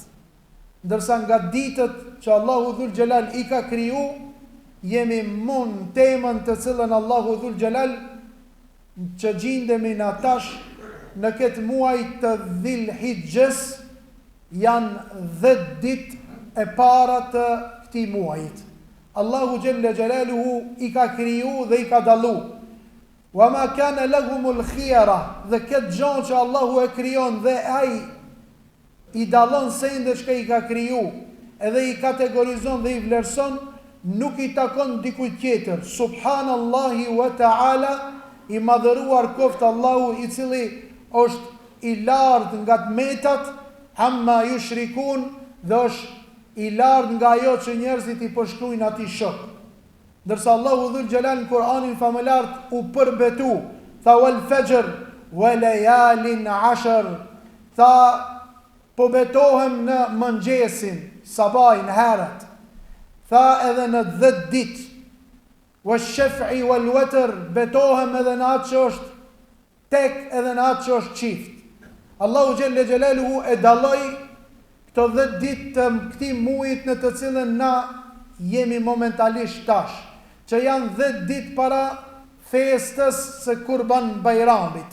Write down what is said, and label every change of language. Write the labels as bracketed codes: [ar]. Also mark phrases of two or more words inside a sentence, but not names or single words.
[sq] Ndërsa nga ditët që Allahu Dhul Gjelal i ka kriju, jemi mund temën të cilën Allahu Dhul Gjelal që gjindemi në tash në këtë muaj të Dhil Hijjes, janë 10 ditë e para të këtij muajit. Allahu Gjelle Gjelaluhu i ka kriju dhe i ka dallu. [ar] وما كان لهم الخيرة, [sq] dhe këtë gjë që Allahu e krijon dhe ai i dallon se ndë çka i ka kriju, edhe i kategorizon dhe i vlerëson, nuk i takon dikujt tjetër. [ar] سبحان الله وتعالى, [sq] i madhëruar qoftë Allahu, i cili është i lartë nga tmetat, [ar] عما يشركون, [sq] dhe është i lartë nga ajo që njerëzit i përshkruajnë atij shok. Ndërsa Allahu Dhul Gjelal në Kur'anin famëlart u përbetu, tha [ar] والفجر وليال عشر, [sq] tha po betohem në mëngjesin, sabahin, herët, tha edhe në 10 ditë, [ar] والشفع والوتر, [sq] betohem edhe në atë që është tek edhe në atë që është çift. Allahu Gjelle Gjelaluhu e dalloi këto 10 ditë të këtij muajit në të cilën na jemi momentalisht tash, që janë 10 ditë para festës së Kurban Bayramit.